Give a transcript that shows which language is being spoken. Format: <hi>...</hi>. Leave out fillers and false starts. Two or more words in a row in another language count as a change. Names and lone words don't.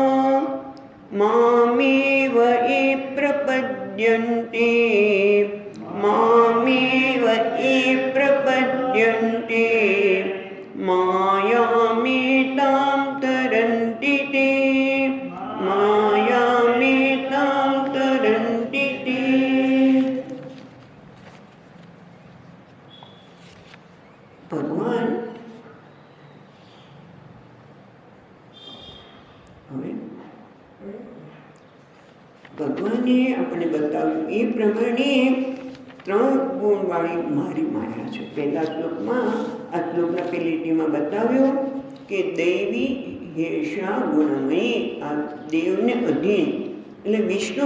<sa>मामेव ये प्रपद्यन्ते मामेव ये प्रपद्यन्ते मायामेतां तरन्ति ते मायामेतां तरन्ति ते।</sa> <gu>भगवान ભગવાને આપણે બતાવ્યું એ પ્રમાણે ત્રણ ગુણવાળી મારી માયા છે। પહેલા શ્લોકમાં આ શ્લોકના પહેલી લીટીમાં બતાવ્યું કે</gu> <sa>दैवी ह्येषा गुणमयी</sa> <gu>આ દેવને અધીન એટલે વિષ્ણુ</gu>